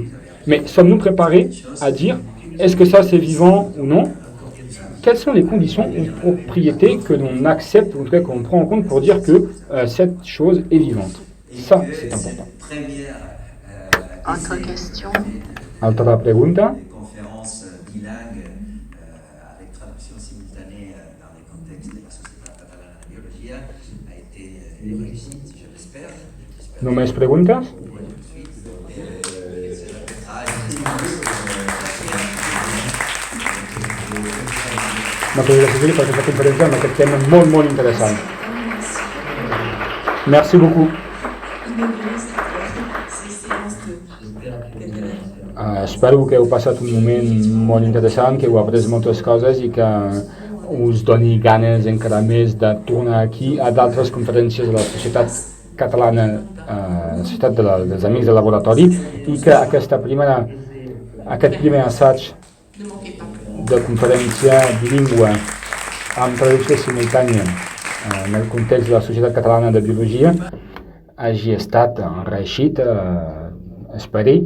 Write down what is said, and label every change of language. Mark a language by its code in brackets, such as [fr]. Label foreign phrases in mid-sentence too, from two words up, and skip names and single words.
[fr] Mais sommes-nous préparés à dire, est-ce que ça c'est vivant ou non? Quelles sont les conditions ou propriétés que l'on accepte, ou en tout cas qu'on prend en compte pour dire que cette chose est vivante? Ça, c'est important. Autre question? [ca] Altra pregunta? [fr] Conférences bilingues avec traduction simultanée dans les contextes de la Sociétat catalana de biologie a été une réussite, je l'espère. [es] ¿No me preguntas? [ca] Moltes gràcies per aquesta conferència amb aquest tema molt, molt interessant. [fr] Merci beaucoup. [ca] Espero que heu passat un moment molt interessant, que heu après moltes coses i que us doni ganes encara més de tornar aquí a d'altres conferències de la Societat Catalana, la Societat dels Amics del Laboratori, i que aquest primer assaig de conferència bilingüe amb traducció simultània en el context de la Societat Catalana de Biologia hagi estat reeixit, esperi.